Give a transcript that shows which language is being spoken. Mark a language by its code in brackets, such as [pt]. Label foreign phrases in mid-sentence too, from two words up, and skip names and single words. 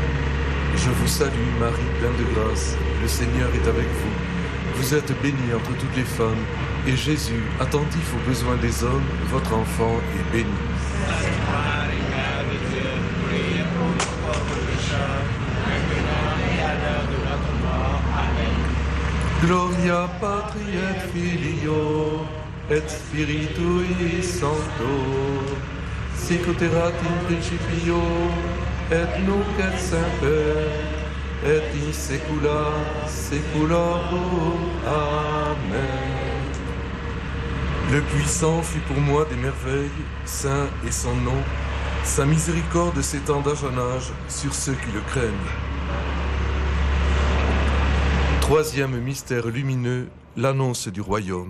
[fr] Je vous salue Marie, pleine de grâce, le Seigneur est avec vous. Vous êtes bénie entre toutes les femmes, et Jésus, attentif aux besoins des hommes, votre enfant, est béni. Sainte Marie, Mère de Dieu, priez pour nous pauvres pécheurs, maintenant et à l'heure de notre mort. Amen. [la] Gloria Patri et Filio, et Spiritui Sancto, sic erat in principio, et nunc et semper, et in saecula saeculorum. [fr] Amen. Le puissant fit pour moi des merveilles, saint est son nom, sa miséricorde s'étend d'âge en âge sur ceux qui le craignent. Troisième mystère lumineux, l'annonce du royaume.